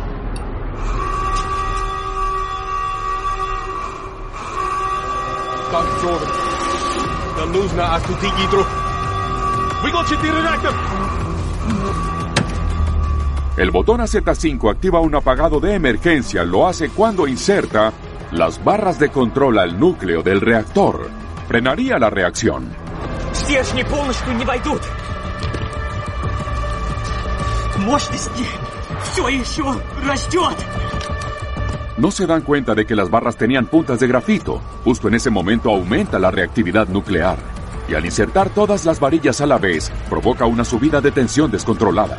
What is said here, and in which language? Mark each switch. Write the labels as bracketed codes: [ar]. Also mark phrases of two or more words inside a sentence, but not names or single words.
[es] El botón AZ5 activa un apagado de emergencia. Lo hace cuando inserta las barras de control al núcleo del reactor. Frenaría la reacción. [ru] Стержни полностью не войдут. Мощности все еще растет. [es] No se dan cuenta de que las barras tenían puntas de grafito. Justo en ese momento aumenta la reactividad nuclear. Y al insertar todas las varillas a la vez, provoca una subida de tensión descontrolada.